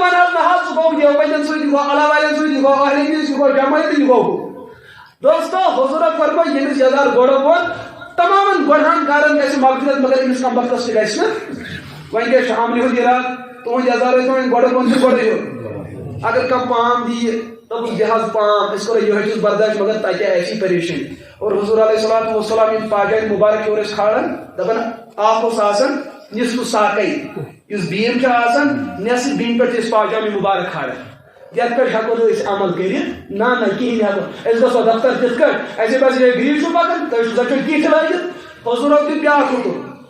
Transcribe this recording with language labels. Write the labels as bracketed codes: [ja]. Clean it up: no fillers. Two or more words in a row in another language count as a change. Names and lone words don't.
[ks] ون حظ نہ حظ ژٕ گوٚو دیوبندین سۭتۍ یہِ گوٚو اللہ والٮ۪ن سۭتۍ یہِ گوٚو اہلِ حدیث یہِ گوٚو جمٲعت یہِ گوٚو دوستو حضور فرما یمس یزار گوڑو وون تمام گۄڈہن کارن گژھِ مغفرت مگر أمِس کم وقتس تہِ گژھِ نہٕ وۄنۍ کیٛاہ چھُ عملہِ ہُنٛد اِرادٕ تُہُنٛد یزار ٲسۍ وۄنۍ گۄڈٕ بۄن تہٕ گۄڈے ہیوٚر اگر کانٛہہ پام دِیہِ دپُس دِ حظ پام أسۍ کرو یِہوے چیٖز برداشت مگر تتہِ آسی پریشٲنی اور حضور [ar] علیہ الصلوۃ والسلام [ks] یِم پاجایہِ مُبارک ہیوٚر ٲسۍ کھالان دپان اکھ اوس آسان نصف ساقے یُس بیٖم چھُ آسان نصف بیٖمہِ پٮ۪ٹھ چھِ أسۍ پاجامہِ مُبارک کھالان یتھ پٮ۪ٹھ ہٮ۪کو نہٕ أسۍ عمل کٔرِتھ نہ کِہیٖنۍ ہٮ۪کو أسۍ گژھو دفتر تِتھ کٲٹھۍ اَسہِ باسہِ ہے گریٖڈ چھُ پکان تُہۍ چھُو زَچھو کِٹھ لٲگِتھ حضوٗرو دیُت بیٛاکھ حُکُم